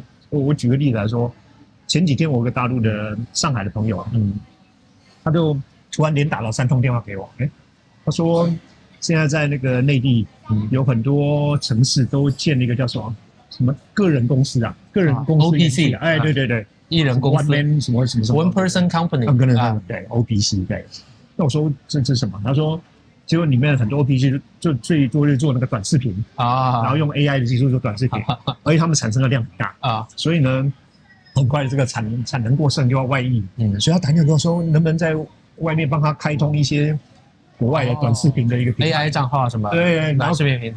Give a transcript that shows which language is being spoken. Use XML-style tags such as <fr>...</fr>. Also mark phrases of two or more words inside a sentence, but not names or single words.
<zh>我舉個例子來說，前幾天我有個大陸的上海的朋友，他就突然連打了3通電話給我，他說現在在那個內地，有很多城市都建了一個叫什麼個人公司個人公司 OPC，對，一人公司</zh> <en>，one man 什麼 one person company，</en> <zh>對 OPC 對。那我說這是什麼？他說結果裡面很多 OPC 就最多是做那個短視頻然後用 AI 的技術做短視頻，而且他們產生的量很大所以呢，很快這個產能過剩就要外溢，所以他打電話跟我說，能不能在外面幫他開通一些國外的短視頻的一個平台 AI 賬號什麼？對，然後視頻平台，</zh>